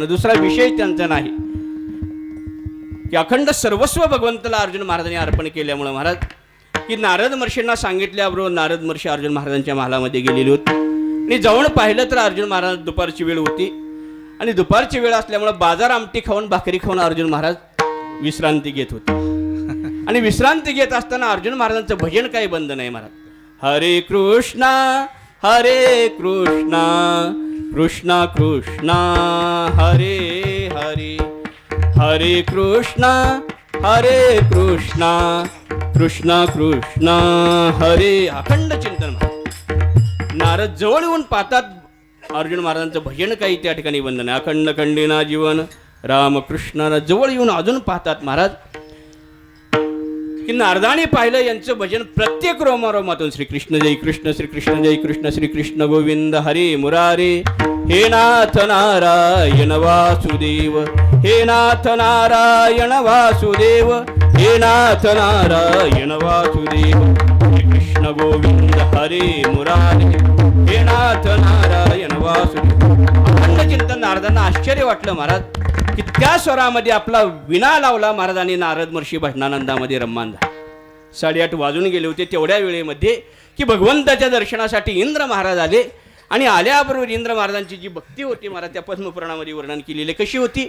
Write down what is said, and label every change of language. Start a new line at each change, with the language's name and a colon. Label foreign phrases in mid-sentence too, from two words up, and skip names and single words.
Marathi: दुसरा विषय त्यांचा नाही की अखंड सर्वस्व भगवंताला अर्जुन महाराजांनी अर्पण केल्यामुळे महाराज की नारद महर्षींना सांगितल्याबरोबर नारद महर्षी अर्जुन महाराजांच्या महालामध्ये गेलेले होते. आणि जाऊन पाहिलं तर अर्जुन महाराज दुपारची वेळ होती आणि दुपारची वेळ असल्यामुळे बाजार आमटी खाऊन भाकरी खाऊन अर्जुन महाराज विश्रांती घेत होते. आणि विश्रांती घेत असताना अर्जुन महाराजांचं भजन काही बंद नाही महाराज.
Sanskrit: हरे कृष्णा कृष्णा कृष्णा हरे हरे हरे कृष्णा कृष्णा कृष्णा हरे.
Marathi: अखंड चिंतन. नारद जवळ येऊन पाहतात अर्जुन महाराजांचं भजन काही त्या ठिकाणी बंद नाही. अखंड खंडेना जीवन रामकृष्णाला जवळ येऊन अजून पाहतात महाराज की नारदाने पाहिलं यांचं भजन प्रत्येक रोमारोमातून
Sanskrit: श्रीकृष्ण जय कृष्ण श्रीकृष्ण जय कृष्ण श्रीकृष्ण गोविंद हरे मुरारे हे नाथ नारायण वासुदेव हे नाथ नारायण वासुदेव हे नाथ नारायण वासुदेव श्रीकृष्ण गोविंद हरे मुरारे हे नाथ नारायण वासुदेव.
Marathi: अखंड चिंतन. नारदांना आश्चर्य वाटलं महाराज की त्या स्वरामध्ये आपला विना लावला महाराजांनी. नारद महर्षी भजनानंदामध्ये रम्मान झाला. 8:30 वाजून गेले होते. तेवढ्या वेळेमध्ये की भगवंताच्या दर्शनासाठी इंद्र महाराज आले आणि आल्याबरोबर इंद्र महाराजांची जी भक्ती होती महाराज त्या पद्मपुराणामध्ये वर्णन केलेली कशी होती.